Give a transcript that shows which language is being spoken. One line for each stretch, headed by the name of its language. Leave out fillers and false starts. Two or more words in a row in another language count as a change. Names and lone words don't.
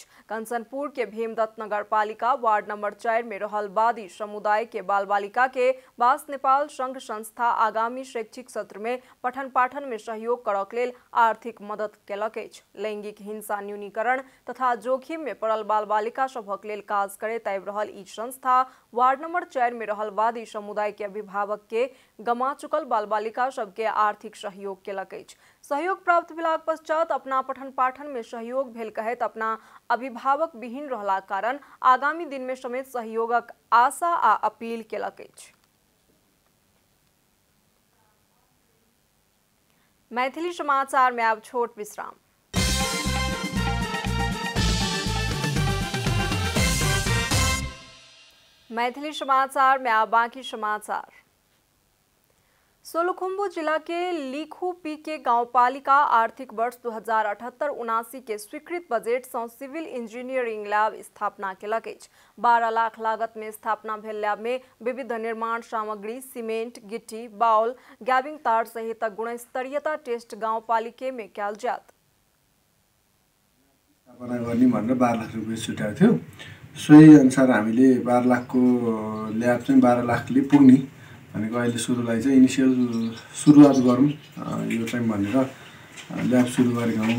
Maithili: कंचनपुर के भीमदत्त नगरपालिका वार्ड नंबर 4 में रहल वादी समुदाय के बाल बालिका के बास नेपाल संघ संस्था आगामी शैक्षिक सत्र में पठन पाठन में सहयोग करक लेल आर्थिक मदद केलक अछि। लैंगिक हिंसा न्यूनीकरण तथा जोखिम में पड़ल बाल बालिका सभक लेल काज करैत आबि रहल ई संस्था वार्ड नंबर 4 में रहल वादी समुदाय के अभिभावक के गमा चुकल बाल बालिका सबके आर्थिक सहयोग केलक अछि। सहयोग प्राप्त भेलाक पश्चात अपना पठन पाठन में सहयोग भेल कहैत अपना अभिभावक विहीन रहला कारण आगामी दिन में समेत सहयोगक आशा आ अपील केलक अछि। मैथिली समाचार में अब छोट विश्राम। मैथिली समाचार में आप बाकी समाचार। सोलुखुम्बु जिला के लिखुपी के गाउँपालिका आर्थिक वर्ष 2078-79 के स्वीकृत बजेट से
English: civil engineering lab
Maithili: स्थापना केलक अछि। 12 लाख लागत में स्थापना भेल लैब में विविध निर्माण सामग्री, सीमेंट, गिट्टी, बाउल, गैबिंग तार सहित गुणस्तरीयता टेस्ट गाउँपालिका में कयल जायत।
Nepali: स्थापना गर्ने भनेर 12 लाख रुपैयाँ छुट्याएको थियो। सोही अनुसार हामीले 12 लाखको ल्याब चाहिँ 12 लाखले पुग्ने भनेको अहिले सुरुलाई चाहिँ इनिसियल सुरुवात गरौँ यो चाहिँ भनेर ल्याब सुरु गरेका हौँ।